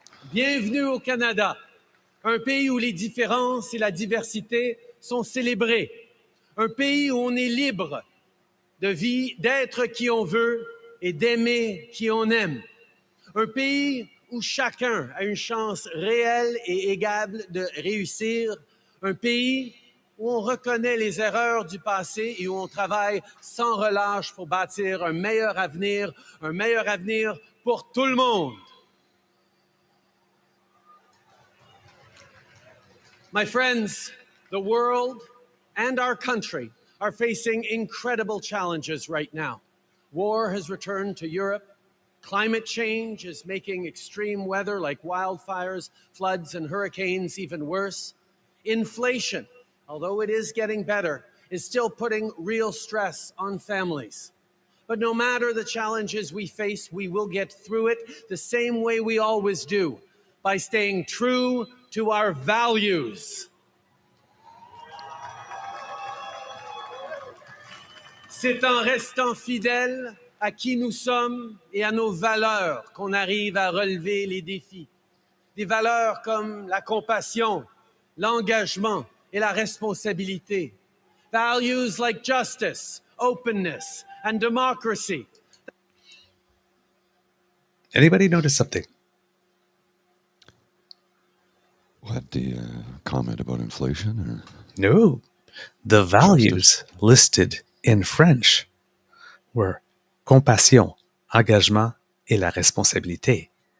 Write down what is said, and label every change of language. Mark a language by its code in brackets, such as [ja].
[fr] Bienvenue au Canada, un pays où les différences et la diversité sont célébrées, un pays où on est libre de vie, d'être qui on veut et d'aimer qui on aime, un pays où chacun a une chance réelle et égale de réussir, un pays où on reconnaît les erreurs du passé et où on travaille sans relâche pour bâtir un meilleur avenir pour tout le monde. [en] My friends, the world and our country are facing incredible challenges right now. War has returned to Europe. Climate change is making extreme weather like wildfires, floods, and hurricanes even worse. Inflation, although it is getting better, is still putting real stress on families. But no matter the challenges we face, we will get through it the same way we always do, by staying true to our values. [fr] C'est en restant fidèles à qui nous sommes et à nos valeurs qu'on arrive à relever les défis. Des valeurs comme la compassion, l'engagement et la responsabilité. [en] Values like justice, openness, and democracy. Anybody notice something? What, the comment about inflation? Or No. The values listed in French were compassion, engagement, [fr] et la responsabilité.